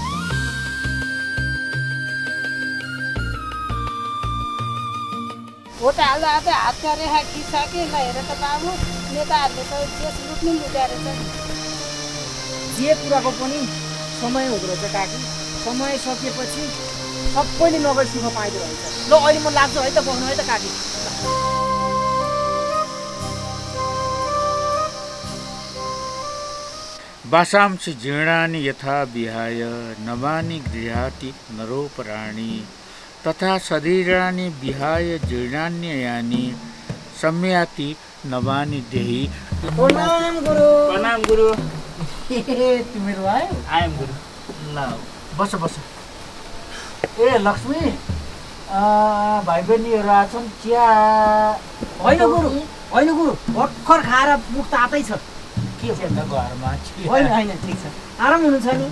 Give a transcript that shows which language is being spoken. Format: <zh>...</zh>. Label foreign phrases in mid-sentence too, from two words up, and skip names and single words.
<ne>भोट हाल्दा हाल्दै हातका रेखा खिच्छ ल हेर त बाबु नेताहरूले त देश लुट्नु लुट्या रहेछ जे कुराको पनि समय हुँदो रहेछ काकी समय सकिएपछि सबैले नगरी सुख पाइदो रहेछ ल अहिले म लाग्छु है त बस्नु है त काकी</ne> <sa>वासांसि जीर्णानि यथा विहाय नवानि गृहाति नरोपराणि तथा शरीराणि विहाय जीर्णान्ययानि सम्याति नवानि देहि।</sa> <ne>प्रणाम गुरु। प्रणाम गुरु। तिमीहरू आयो? आयौँ गुरु। ल बस बस। ए लक्ष्मी भाइ बहिनीहरू आछन् चिया होइन गुरु भर्खर खाएर मुख तातै छ के हो त घरमा होइन ठिक छ आराम हुनुहुन्छ नि</ne>